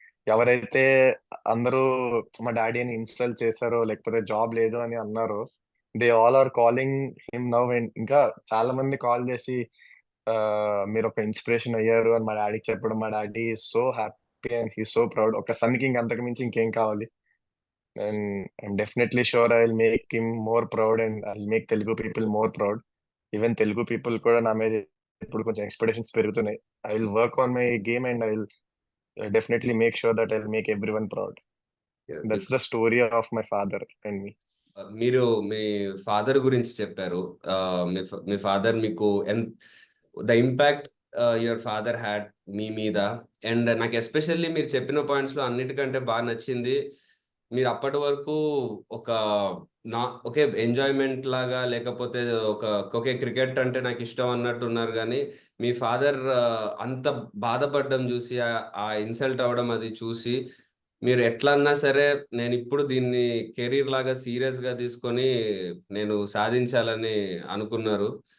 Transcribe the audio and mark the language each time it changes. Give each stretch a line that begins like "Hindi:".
Telugu: ఎవరైతే అందరూ మా డాడీ అని ఇన్సల్ట్ చేశారో, లేకపోతే జాబ్ లేదు అని అన్నారో,
English: They all are calling him now.
Telugu: And ఇంకా చాలా మంది కాల్ చేసి మీరు ఒక ఇన్స్పిరేషన్ అయ్యారు అని మా డాడీకి చెప్పడం, మా daddy
English: So happy and he so proud.
Telugu: ఒక సన్ కి ఇంకంతకు మించి ఇంకేం కావాలి.
English: And I'm definitely sure I'll make him more proud and I'll make Telugu people more proud. Even Telugu people
Telugu: కూడా నా మీద ఇప్పుడు కొంచెం ఎక్స్పెక్టేషన్స్ పెరుగుతున్నాయి.
English: I will work on my game and I will definitely make sure that I'll make everyone proud. That's the story of my father and me.
Telugu: మీరు మీ father గురించి చెప్పారు. మీ father మీకు
English: the impact your father had
Telugu: మీ మీద. And నాకు especially మీరు చెప్పిన points లో అన్నిటికంటే బాగా నచ్చింది, మీరు అప్పటి వరకు ఒక ఒకే ఎంజాయ్మెంట్ లాగా, లేకపోతే ఒకే క్రికెట్ అంటే నాకు ఇష్టం అన్నట్టు ఉన్నారు, కానీ మీ ఫాదర్ అంత బాధపడడం చూసి, ఆ ఇన్సల్ట్ అవ్వడం అది చూసి, మీరు ఎట్లన్నా సరే నేను ఇప్పుడు దీన్ని కెరీర్ లాగా సీరియస్ గా తీసుకొని నేను సాధించాలని అనుకున్నారు.